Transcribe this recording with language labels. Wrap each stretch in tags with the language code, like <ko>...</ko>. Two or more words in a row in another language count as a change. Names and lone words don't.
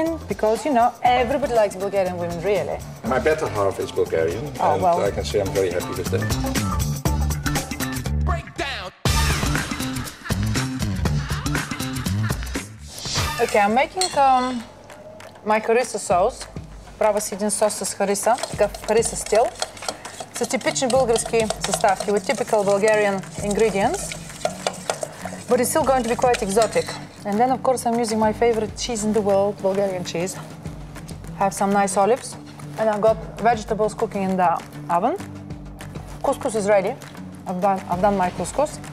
<en>Because, you know, everybody likes Bulgarian women, really. My better half is Bulgarian, Oh, and well. I can say I'm very happy with that. Okay, I'm making my harissa sauce.</en> <bg>Правя си един сос с хариса, такъв хариса стил, с типични български съставки,</bg> <en>with typical Bulgarian ingredients. But it's still going to be quite exotic. And then, of course, I'm using my favorite cheese in the world, Bulgarian cheese. Have some nice olives. And I've got vegetables cooking in the oven. Couscous is ready. I've done my couscous.</en>